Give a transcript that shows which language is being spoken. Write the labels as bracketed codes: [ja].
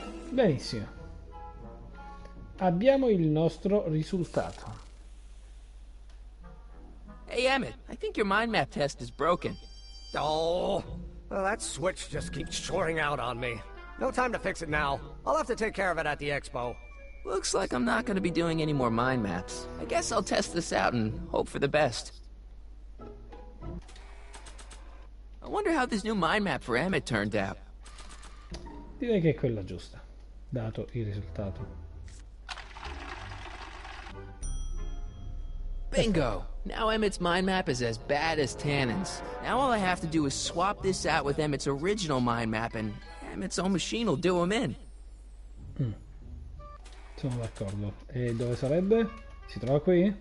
[it] Benissimo. Abbiamo il nostro risultato. [en] Hey, Emmett, I think your mind map test is broken. Oh, well, that switch just keeps shorting out on me. No time to fix it now. I'll have to take care of it at the expo. Looks like I'm not going to be doing any more mind maps. I guess I'll test this out and hope for the best. I wonder how this new mind map for Emmett turned out. [it] Direi che è quella giusta, dato il risultato. [en] Bingo! Now Emmett's mind map is as bad as Tannen's. Now all I have to do is swap this out with Emmett's original mind map and Emmett's own machine will do him in. [it] Sono d'accordo. E dove sarebbe? Si trova qui?